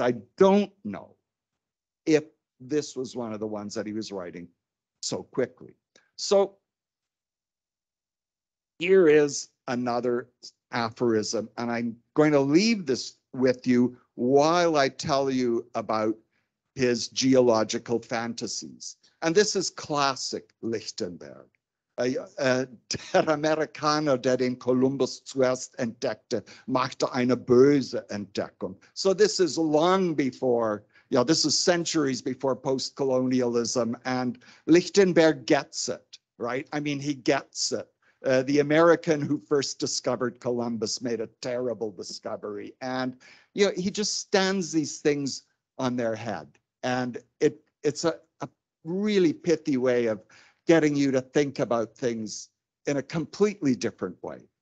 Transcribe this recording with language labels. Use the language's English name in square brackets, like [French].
[English] I don't know if this was one of the ones that he was writing so quickly. So here is another aphorism, and I'm going to leave this with you while I tell you about his geological fantasies. And this is classic Lichtenberg. [German] Der Amerikaner, der den Columbus zuerst entdeckte, machte eine böse Entdeckung. [English] So this is long before, this is centuries before post-colonialism, and Lichtenberg gets it, right? I mean, he gets it. The American who first discovered Columbus made a terrible discovery, and he just stands these things on their head, and it's a really pithy way of getting you to think about things in a completely different way.